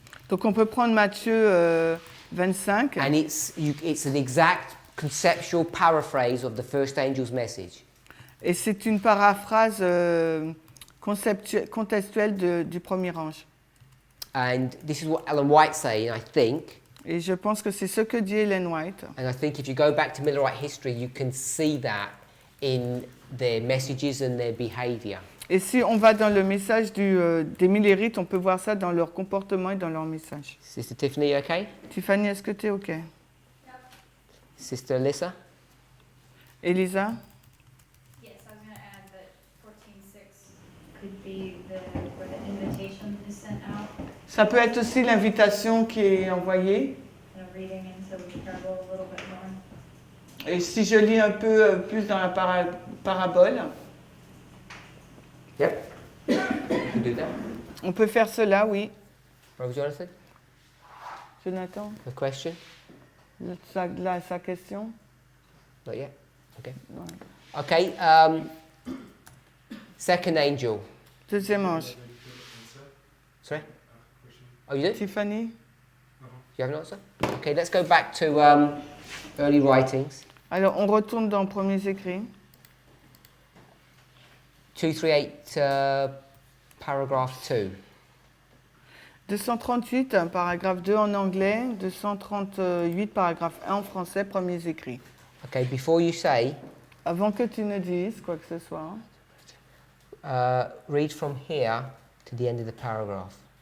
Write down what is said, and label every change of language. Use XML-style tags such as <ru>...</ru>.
<fr>Donc on peut prendre Matthieu 25.</fr> <en>and it's an exact conceptual paraphrase of the first angel's message.</en> <fr>Et c'est une paraphrase contextuelle du premier ange.</fr> <en>And this is what Ellen White's saying, I think.</en> <fr>Et je pense que c'est ce que dit Ellen White.</fr> <en>And I think if you go back to Millerite history, you can see that in their messages and their behavior.</en> <fr>Et si on va dans le message des millérites, on peut voir ça dans leur comportement et dans leur message.</fr> <en>Sister Tiffany, okay?</en> <fr>Tiffany, est-ce que tu es OK?</fr> <en>Sister Alyssa?</en> <fr>Elisa?</fr> <en>Yes, I was going to add that 14:6 could be where the invitation</en> <fr>Ça peut être aussi l'invitation qui est envoyée.</fr> <en>kind of reading into the parable a little bit more.</en> <fr>Et si je lis un peu plus dans la parabole,</fr> <en>Yep. You can do that.</en> <fr>on peut faire cela, oui.</fr> <en>Brother Jonathan,</en> <fr>Jonathan,</fr> <en>a question?</en> <fr>sa question.</fr> <en>Not yet. Okay.</en> <fr>Ouais.</fr> <en>Okay. Second angel.</en> <fr>Deuxième ange.</fr> <en>Sorry. Oh, you do? Tiffany? You have an answer? Okay. Let's go back to early writings.</en> <fr>Alors, on retourne dans Premiers écrits.</fr> <en>238, paragraph 2.</en> <fr>238, paragraphe 2 en anglais. 238, paragraphe 1 en français, Premiers écrits.</fr> <en>Okay. Before you say,</en> <fr>Avant que tu ne dises quoi que ce soit,</fr> <en>read from here to the end of the paragraph.</en>